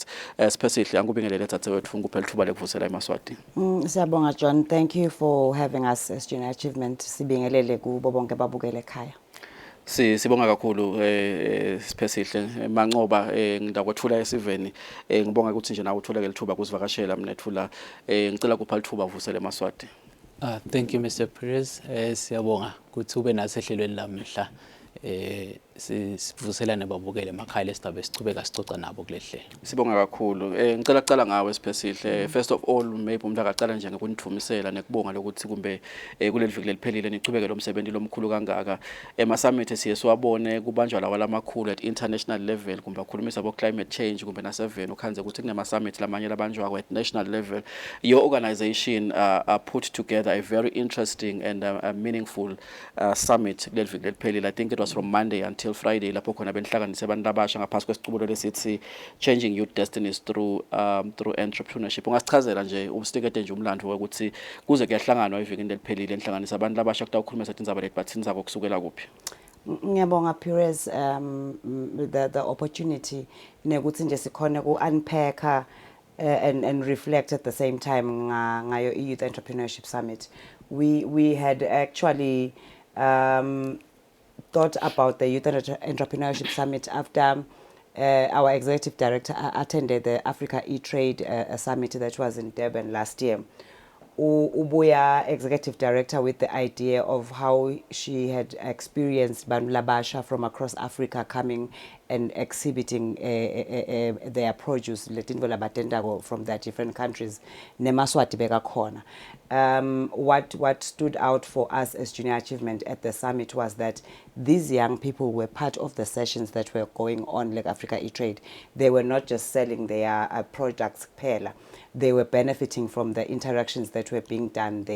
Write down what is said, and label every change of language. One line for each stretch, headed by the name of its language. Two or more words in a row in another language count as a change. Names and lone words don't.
Swati: Specifically angubingelele tatewethu nguphela thuba lekuvusela Maswati.
English: Siyabonga John, thank you for having us as Junior Achievement.
Swati: Sibingelele kubo bonke babukele ekhaya. Sibonga kakhulu siphesihle mancoba ngidakwethula esiveni ngibonga ukuthi nje nawe uthuleke lithuba kusivakashela mnethula ngicela kupha lithuba vusele Maswati.
English: Thank you Mr. Perez.
Swati: Siyabonga ukuthi ube naso ehlelweni lamhla. Sivuselane babukele emakhaya lesitabe sichubeka sicoca nabo kulehle. Sibonga kakhulu ngicela kucala ngawe siphesihle.
English: First of all
Swati: maybe umuntu akaqala nje ngokunithumisela nekubonga lokuthi kumbe kuleli viki leliphelile nichubeke lo msebenzi lomkhulu kangaka ema summit siye siwabone kubanjwa lawa lamakhulu
English: at international level
Swati: kumbe akhulumisa abo
English: climate change
Swati: kumbe naseveni ukhanze ukuthi kunema summit lamanye labanjwa
English: at national level. Your organization put together a very interesting and a meaningful summit
Swati: kuleli viki leliphelile.
English: I think it was from Monday until Friday
Swati: lapho khona benhlanganise abantu abasha ngaphasi kwesicubulo lesithi
English: changing youth destinies through entrepreneurship.
Swati: Ungasichazela nje umstikede nje umlando ukuthi kuze kuyahlanganwa evikini leliphelile enhlanganisa abantu abasha kutawukhulumisa tindzaba leti bathini zabo kusukela kuphi.
English: Ngiyabonga Perez the opportunity
Swati: nekuthi nje sikhona ku
English: unpack and reflect at the same time ngayo Youth Entrepreneurship Summit. We had actually thought about the Youth Entrepreneurship Summit after our executive director attended the Africa E-Trade Summit that was in Durban last year. Ubuya, executive director, with the idea of how she had experienced
Swati: Bantu Labasha
English: from across Africa coming and exhibiting their produce from their different countries.
Swati: Nemaswati beka khona.
English: What stood out for us as Junior Achievement at the summit was that these young people were part of the sessions that were going on like Africa E-Trade. They were not just selling their products pela. They were benefiting from the interactions that were being done there.